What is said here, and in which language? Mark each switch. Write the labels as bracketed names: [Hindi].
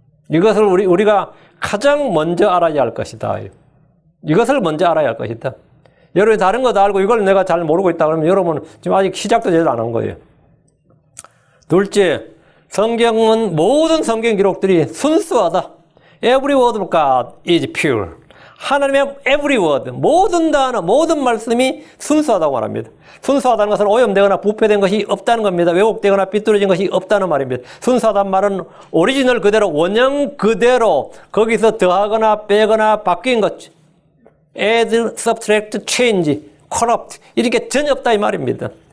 [Korean] 이것을 우리가 가장 먼저 알아야 할 것이다. 이것을 먼저 알아야 할 것이다. 여러분이 다른 거 다 알고 이걸 내가 잘 모르고 있다 그러면 여러분은 지금 아직 시작도 제대로 안 한 거예요. 둘째, 성경은 모든 성경 기록들이 순수하다. [English] Every word of God is pure. [Korean] 하나님의 [English] every word, [Korean] 모든 단어, 모든 말씀이 순수하다고 말합니다. 순수하다는 것은 오염되거나 부패된 것이 없다는 겁니다. 왜곡되거나 삐뚤어진 것이 없다는 말입니다. 순수하다는 말은 오리지널 그대로, 원형 그대로 거기서 더하거나 빼거나 바뀐 것, [English] add, subtract, change, corrupt [Korean] 이렇게 전혀 없다 이 말입니다.